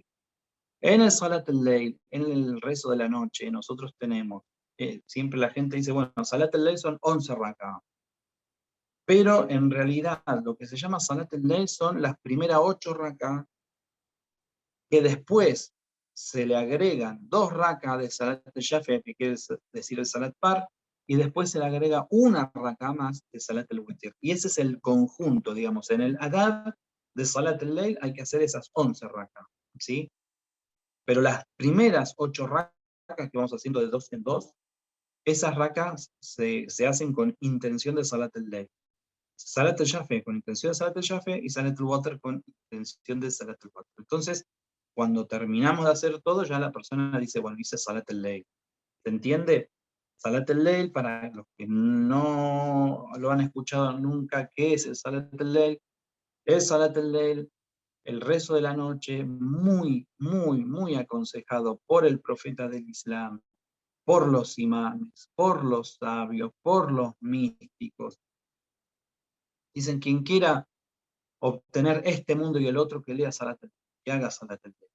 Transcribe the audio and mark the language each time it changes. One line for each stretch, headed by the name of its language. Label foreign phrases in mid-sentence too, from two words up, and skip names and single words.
Spanish: En el Salat al-Layl, en el rezo de la noche, nosotros tenemos, siempre la gente dice, bueno, Salat al-Layl son 11 rakas, pero en realidad lo que se llama Salat al-Layl son las primeras 8 rakas, que después se le agregan 2 rakas de Salat al-Shafi, que quiere decir el Salat Par, y después se le agrega una raka más de Salat al-Witr. Y ese es el conjunto, digamos, en el adab de Salat al-Layl hay que hacer esas 11 rakas, ¿sí? Pero las primeras 8 rakas que vamos haciendo de 2 en 2, esas rakas se hacen con intención de Salat al-Layl. Salat al-Shafi con intención de Salat al-Shafi y Salat al-Watr con intención de Salat al-Watr. Entonces, cuando terminamos de hacer todo, ya la persona dice, bueno, hice Salat al-Layl. ¿Se entiende? Salat al-Layl, para los que no lo han escuchado nunca, ¿qué es el Salat al-Layl? El Salat al-Layl, el rezo de la noche, muy, muy, muy aconsejado por el profeta del Islam, por los imames, por los sabios, por los místicos. Dicen, quien quiera obtener este mundo y el otro, que lea Salat al-Layl, que haga Salat al-Layl.